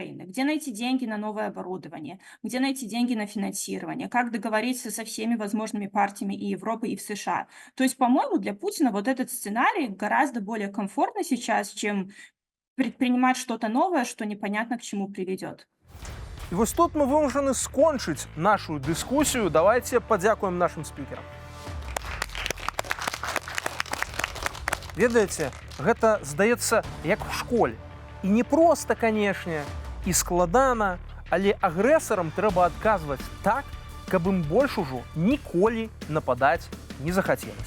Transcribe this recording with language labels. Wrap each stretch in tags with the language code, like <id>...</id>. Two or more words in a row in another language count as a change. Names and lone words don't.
<ru>Где найти деньги на новое оборудование, где найти деньги на финансирование, как договориться со всеми возможными партиями и Европы, и в США. То есть, по-моему, для Путина вот этот сценарий гораздо более комфортный сейчас, чем предпринимать что-то новое, что непонятно к чему приведет.</ru> <uk>І ось тут ми вимушені скончити нашу дискусію. Давайте подякуємо нашим спікерам.</uk> <be>Ведаеце, гэта здаецца як у школе. І не проста, канешне, і складана, але агрэсарам трэба адказваць так, каб ім больш ужо ніколі нападаць не захацелася.</be>